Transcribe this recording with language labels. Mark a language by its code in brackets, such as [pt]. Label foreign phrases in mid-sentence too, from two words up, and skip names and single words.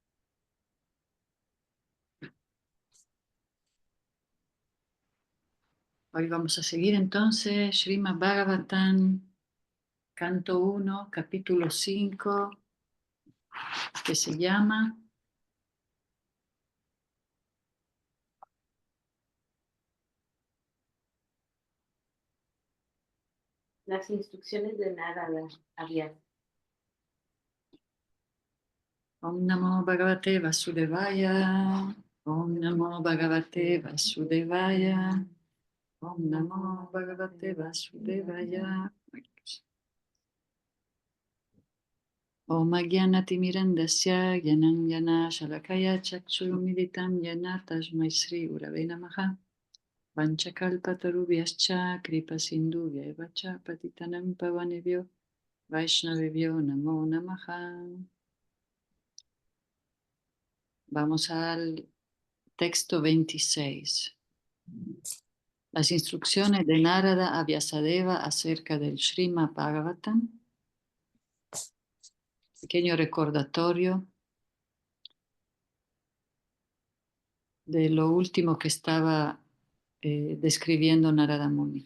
[es] Hoy vamos a seguir entonces [sa] Srimad Bhagavatam, [es] canto 1, capítulo 5, que se llama Las instrucciones de Narada a Vyasa. [sa] Om Namo Bhagavate Vasudevaya, Om Namo Bhagavate Vasudevaya, Om Namo Bhagavate Vasudevaya. Om Agyanatimirandasya Gyananjana Shalakaya Chakshurumilitam Yana Tasmai Sri Urave Namaha. Vanchakalpatarubhyascha kripa sindhubhya evacha patitanam pavanebhyo Vaishnavebhyo namo namaha. [es] Vamos al texto 26. Las instrucciones de Narada a Vyasadeva acerca del [sa] Srimad Bhagavatam. [es] Pequeño recordatorio de lo último que estaba describiendo [sa] Narada Muni.